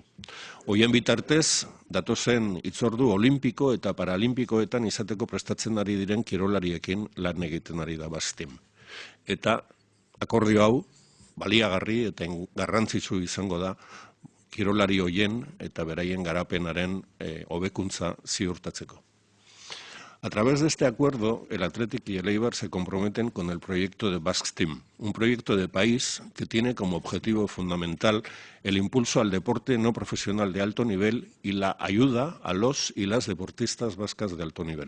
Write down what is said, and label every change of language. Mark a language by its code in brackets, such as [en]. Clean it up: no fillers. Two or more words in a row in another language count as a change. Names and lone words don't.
[eu] Hoien bitartez, datozen hitzordu olimpiko eta paralimpikoetan izateko prestatzen ari diren kirolariekin lan egiten ari da Basque Team. Eta akordio hau, baliagarri eta garrantzitsu izango da kirolari hoien eta beraien garapenaren hobekuntza ziurtatzeko. [es] A través de este acuerdo, el Athletic y el Eibar se comprometen con el proyecto de Basque Team, un proyecto de país que tiene como objetivo fundamental el impulso al deporte no profesional de alto nivel y la ayuda a los y las deportistas vascas de alto nivel.